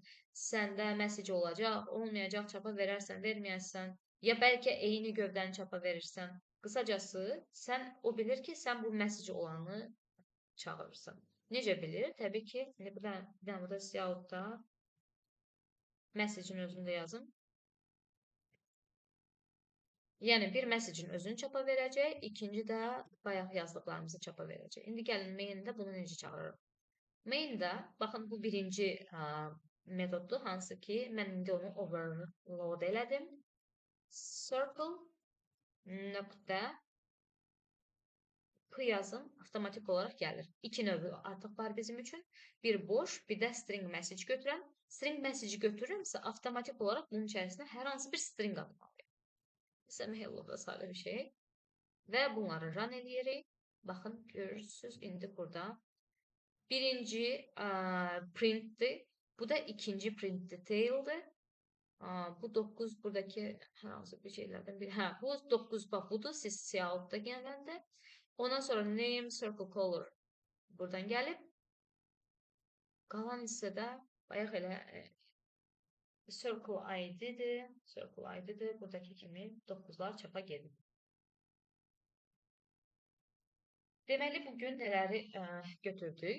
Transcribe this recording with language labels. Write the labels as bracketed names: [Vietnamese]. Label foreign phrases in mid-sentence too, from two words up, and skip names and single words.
[Azerbaijani] Səndə message olacaq, olmayacaq, çapa verərsən, verməyərsən, ya bəlkə eyni gövdəni çapa verirsən. Qısacası, o bilir ki, sən bu message olanı çağırırsan. Necə bilir? Təbii ki, bir dənə burada siyahudda message'in özünü də yazım. Yəni, bir message-in özünü çapa verəcək, ikinci də bayaq yazdıqlarımızı çapa verəcək. İndi gəlin main-də bunu necə çağırırıq? Main-də, baxın, bu birinci metoddur, hansı ki, mən indi onu overload elədim. Circle nöqtə p yazım, avtomatik olaraq gəlir. İki növü artıq var bizim üçün. Bir boş, bir də [English] string message [Azerbaijani] götürəm. String message götürürəmsə, avtomatik olaraq bunun içərisində hər hansı bir string atmalıyım. Mesela hello da sadə bir şey. Və bunları run eləyirik. Baxın, görürsünüz, indi burada. Birinci printdir. Bu da ikinci [English] print detail'dir. [Azerbaijani] Bu 9 buradaki hər hansı bir şeylərdən biri. Bu 9 bax, budur. Siz siyahudda gələndə. Ondan sonra [English] name, circle color [Azerbaijani] buradan gəlib. Qalan hissədə bayaq elə [English] circle id'dir. [Azerbaijani] Buradakı kimi 9'lar çapa gedir. Deməli, bugün nələri götürdük?